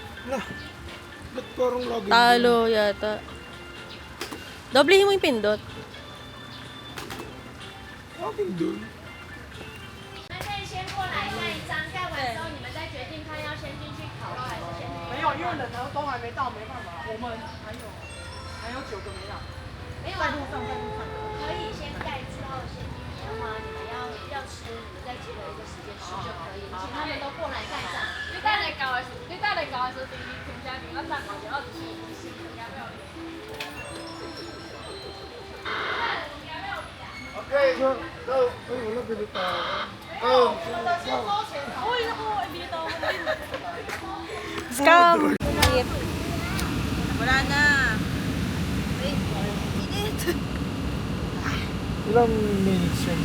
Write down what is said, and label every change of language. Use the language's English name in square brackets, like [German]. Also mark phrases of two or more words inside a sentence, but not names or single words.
[Filipino] Ba't parang lagi? Talo yata. Doblehin mo yung pindot. Akin dun. [Chinese] 那可以先过来盖一张，盖完之后你们再决定看要先进去烤肉还是先进去。没有，因为人都还没到，没办法。我们还有9个没有。没有啊，可以先盖之后先进去的话，你们要吃，你们再结合一个时间吃就可以。请他们都过来盖章。你带来搞的时候，第一天家庭要站好，要吃东西，应该没有。 [English] Okay, go. [Filipino] Ay, wala pinita. Go. [English] Scam! [Filipino] Wala na. Ilang minutes yun?